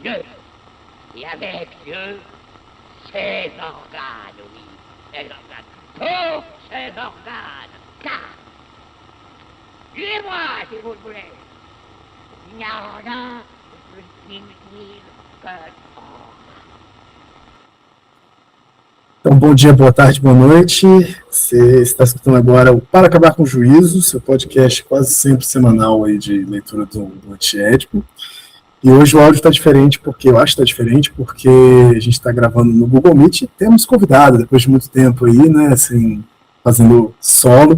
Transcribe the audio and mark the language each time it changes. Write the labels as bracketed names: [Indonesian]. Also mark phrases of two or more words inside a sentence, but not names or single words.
[French] Dieu, et avec Dieu, ses organes, oui, ses organes, tous ses organes, car, tuez-moi si vous le voulez, il n'y a rien de plus inutile que [Portuguese] Então, bom dia, boa tarde, boa noite. Você está escutando agora o Para Acabar com o Juízo, seu podcast quase sempre semanal aí de leitura do Antiédipo. E hoje o áudio está diferente, porque eu acho que está diferente, porque a gente está gravando no Google Meet e temos convidado, depois de muito tempo aí, né, assim, fazendo solo.